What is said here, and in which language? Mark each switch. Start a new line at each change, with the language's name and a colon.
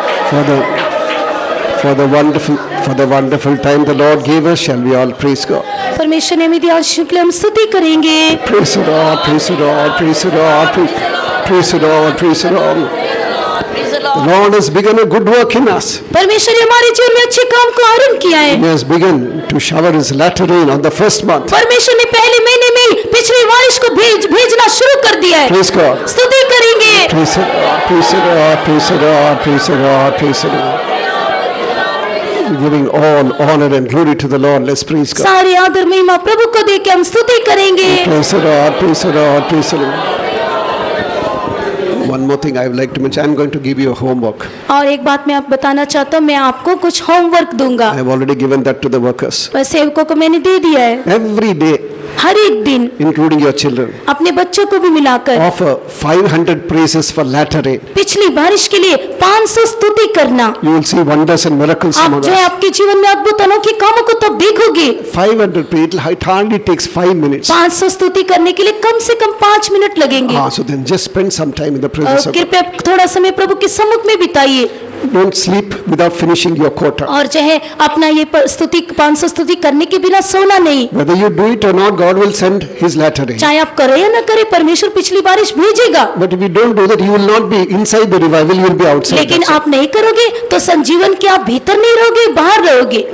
English: for the wonderful time the Lord gave us. Shall we all praise God?
Hindi: परमेश्वर ने हमें दिया आशीष के लिए हम स्तुति करेंगे।
English: Praise the Lord, praise the Lord, praise the Lord, praise the Lord, praise the Lord. The Lord has begun a good work in us.
Hindi: परमेश्वर ने हमारे जीवन में अच्छे काम को आरंभ किया है।
English: He has begun to shower His latter rain on the first month.
Hindi: परमेश्वर ने पहले महीने में पिछली बारिश को भेजना शुरू कर दिया है।
English: Praise God.
Hindi: स्तुति करेंगे।
English: Praise the Lord, praise the Lord, praise the Lord, praise the Lord, praise the Lord. Giving all honor and glory to the Lord. Let's praise God.
Hindi: सारे आदर महिमा प्रभु को दे के हम स्तुति करेंगे।
English: Praise the Lord, praise the Lord, praise the Lord. One more thing I would like to mention. I'm going to give you a homework.
Hindi: और एक बात मैं आप बताना चाहता हूँ, मैं आपको कुछ होमवर्क दूंगा।
English: I have already given that to the workers.
Hindi: सेवकों को मैंने दे दिया है।
English: Every day,
Hindi: हर एक दिन
English: including your children,
Hindi: अपने बच्चों को भी मिलाकर
English: offer 500 praises for latter rain.
Hindi: पिछली बारिश के लिए 500 स्तुति करना।
English: You will see wonders and miracles
Hindi: आप
English: among
Hindi: जो है
English: us.
Hindi: आपके जीवन में अद्भुत अनोखे कामों को तब देखोगे।
English: 500 praises, it hardly takes 5 minutes.
Hindi: 500 स्तुति करने के लिए कम से कम 5 मिनट लगेंगे।
English: So then just spend some time in the presence of God.
Hindi: कृपया थोड़ा समय प्रभु के सम्मुख में बिताइए।
English: Don't sleep without finishing your quota.
Hindi: और जो है अपना ये स्तुति 500 स्तुति करने के बिना सोना नहीं।
English: Whether you do it or not, God will send His latter rain.
Hindi: चाहे आप करें या ना करें, परमेश्वर पिछली बारिश भेजेगा।
English: But if you don't do that, you will not be inside the revival, you will be outside.
Hindi: लेकिन
English: That's it.
Hindi: आप नहीं करोगे तो संजीवन के आप भीतर नहीं रहोगे, बाहर रहोगे।